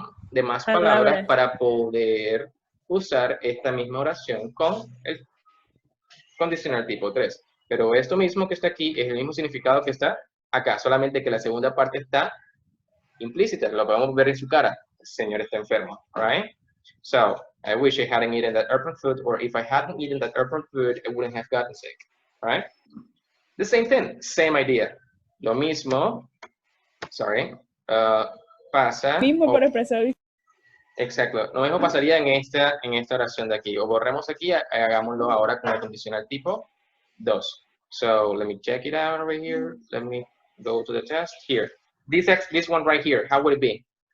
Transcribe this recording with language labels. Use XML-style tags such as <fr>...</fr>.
<en>De más palabras para poder usar esta misma oración con el condicional tipo 3. Pero esto mismo que está aquí es el mismo significado que está acá, solamente que la segunda parte está implícita, lo podemos ver en su cara. El señor está enfermo, right? So, I wish I hadn't eaten that airplane food, or if I hadn't eaten that airplane food, I wouldn't have gotten sick, right? The same thing, same idea.</en> <es>Lo mismo,</es> <en>sorry, pasa.</en> <es>Mismo para expresar. Exacto, lo mismo pasaría en esta oración de aquí. O borremos aquí, hagámoslo ahora con el condicional tipo 2.</es> <en>So, let me check it out over here. Let me go to the test here. This one right here, how would it be?</en>